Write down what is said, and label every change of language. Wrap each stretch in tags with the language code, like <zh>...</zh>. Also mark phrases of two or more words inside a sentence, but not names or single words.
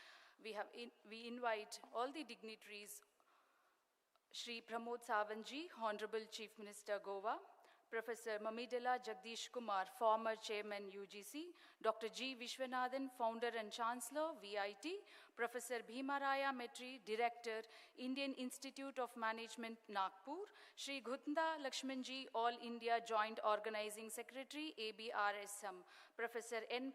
<en>We invite all the dignitaries, Shri Pramod Sawantji, Honorable Chief Minister Goa, Professor Mamidala Jagdish Kumar, former Chairman UGC, Dr. G. Vishwanathan, Founder and Chancellor, VIT, Professor Bhimaraya Metri, Director, Indian Institute of Management, Nagpur, Shri Ghutnda Lakshmanji, All India Joint Organizing Secretary, ABRSM, Professor N.</en>